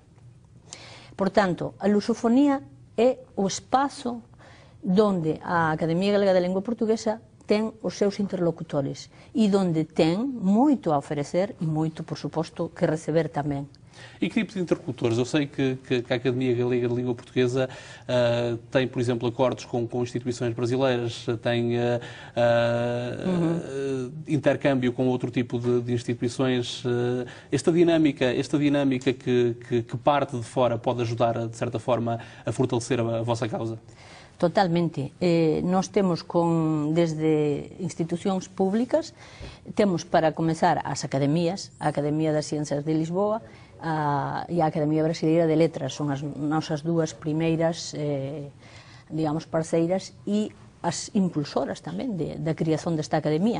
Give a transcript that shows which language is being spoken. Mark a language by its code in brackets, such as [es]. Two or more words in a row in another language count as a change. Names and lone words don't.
[gl] Por tanto, a lusofonía é o espazo donde a Academia Galega da Lingua Portuguesa ten os seus interlocutores e donde ten moito a oferecer e moito, por suposto, que receber tamén. [pt] E que tipo de interlocutores? Eu sei que a Academia Galega de Língua Portuguesa tem, por exemplo, acordos com instituições brasileiras, tem intercâmbio com outro tipo de instituições. Esta dinâmica que parte de fora pode ajudar, de certa forma, a fortalecer a vossa causa? [gl] Totalmente. Nós temos desde institucións públicas, temos para comezar as academías, a Academia das Ciencias de Lisboa e a Academia Brasileira de Letras, son as nosas dúas primeiras, digamos, parceiras e as impulsoras tamén da creación desta academia.